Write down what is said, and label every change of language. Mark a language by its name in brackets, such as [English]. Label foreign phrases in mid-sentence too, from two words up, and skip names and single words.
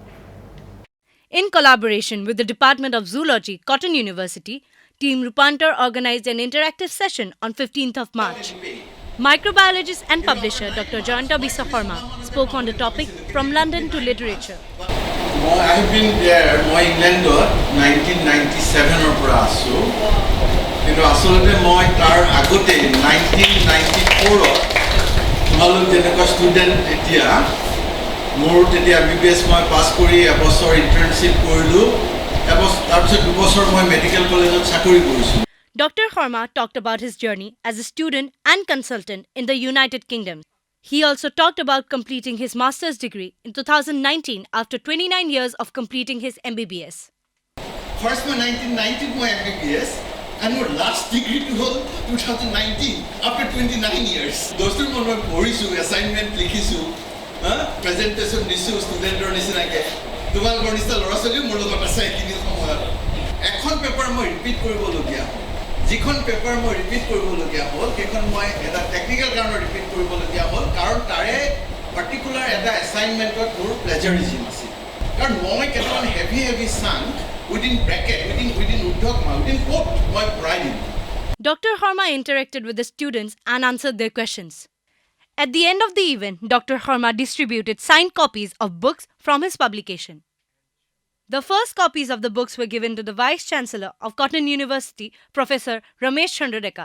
[English] In collaboration with the Department of Zoology, Cotton University, Team Rupantar organized an interactive session on 15th of March. Microbiologist and publisher Dr. Jayanta B. Saharma spoke on the topic From London to Literature. I have been there, [Assamese] England 1997 পৰা আছো কিন্তু আসলতে মই তাৰ আগতে 1994 তোমালোক যেনেকুৱা ষ্টুডেণ্ট এতিয়া মোৰ তেতিয়া MBBS মই পাছ কৰি এবছৰ ইন্টাৰ্নশিপ কৰিলো তাৰপিছত 2 বছৰ মই মেডিকেল কলেজত চাকৰি কৰিছো [English] Dr. Sharma talked about his journey as a student and consultant in the United Kingdom. He also talked about completing his master's degree in 2019 after 29 years of completing his MBBS. First my 1990 my MBBS and my last degree to hold 2019 after 29 years. [Assamese] Dostur মই পঢ়িছো assignment লিখিছো presentation দিছো ষ্টুডেন্টৰ নিচিনাকে তোমালোকৰ নিচিনা ল'ৰা ছোৱালী মোৰ লগত আছে এইখিনি সময়ত এখন পেপাৰ মই ৰিপিট কৰিবলগীয়া যিখন পেপাৰ মই ৰিপিট কৰিবলগীয়া হ'ল সেইখন মই এটা টেকনিক্যাল কাৰণে ৰিপিট কৰিবলগীয়া হ'ল কাৰণ তাৰে পাৰ্টিকুলাৰ এটা এছাইনমেণ্টত মোৰ প্লেজাৰিজম আছিল কাৰণ মই কেইটামান [English] heavy chunk within bracket within [Assamese] উদ্ধকমা [English] within quote [Assamese] মই পঢ়াই দিম [English] Dr. Sharma interacted with the students and answered their questions. At the end of the event, Dr. Sharma distributed signed copies of books from his publication. The first copies of the books were given to the Vice Chancellor of Cotton University, Professor Ramesh Chandradeka.